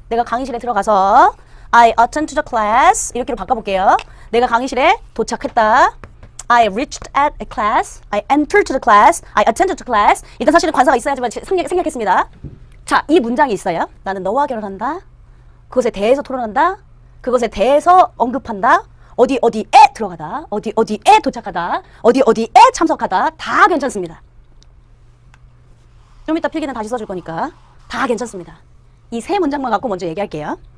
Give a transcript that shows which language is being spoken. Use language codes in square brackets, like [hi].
[ko] 내가 강의실에 들어가서 [en] I attend to the class. [ko] 이렇게로 바꿔볼게요. 내가 강의실에 도착했다. [en] I reached at a class. I entered to the class. I attended to class. [ko] 일단 사실은 관사가 있어야지만 생략했습니다. 자, 이 문장이 있어요. 나는 너와 결혼한다. 그것에 대해서 토론한다. 그것에 대해서 언급한다. 어디에 들어가다. 어디에 도착하다. 어디에 참석하다. 다 괜찮습니다. 좀 이따 필기는 다시 써줄 거니까 다 괜찮습니다. 이 세 문장만 갖고 먼저 얘기할게요.